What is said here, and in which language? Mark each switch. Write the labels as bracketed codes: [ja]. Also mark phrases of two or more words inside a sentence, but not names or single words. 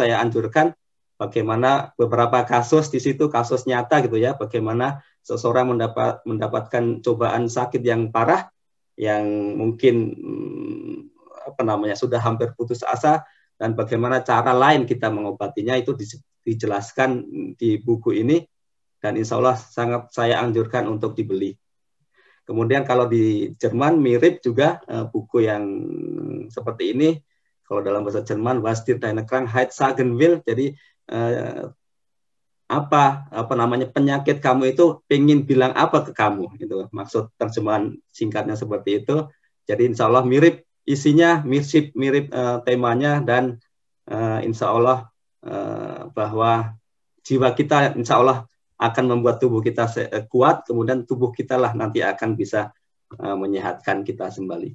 [id] Saya anjurkan bagaimana beberapa kasus di situ, kasus nyata gitu ya, bagaimana seseorang mendapatkan cobaan sakit yang parah, yang mungkin sudah hampir putus asa, dan bagaimana cara lain kita mengobatinya itu dijelaskan di buku ini, dan [ar] إن شاء الله [id] sangat saya anjurkan untuk dibeli. Kemudian kalau di Jerman mirip juga buku yang seperti ini. Kalau dalam bahasa Jerman, [de] Was dir deine Krankheit sagen will, [id] jadi penyakit kamu itu ingin bilang apa ke kamu, itu maksud terjemahan singkatnya seperti itu. Jadi [ar] إن شاء الله [id] mirip isinya, mirip temanya, dan [ar] إن شاء الله [id] bahwa jiwa kita [ar] إن شاء الله [id] akan membuat tubuh kita kuat, kemudian tubuh kita lah nanti akan bisa menyehatkan kita kembali.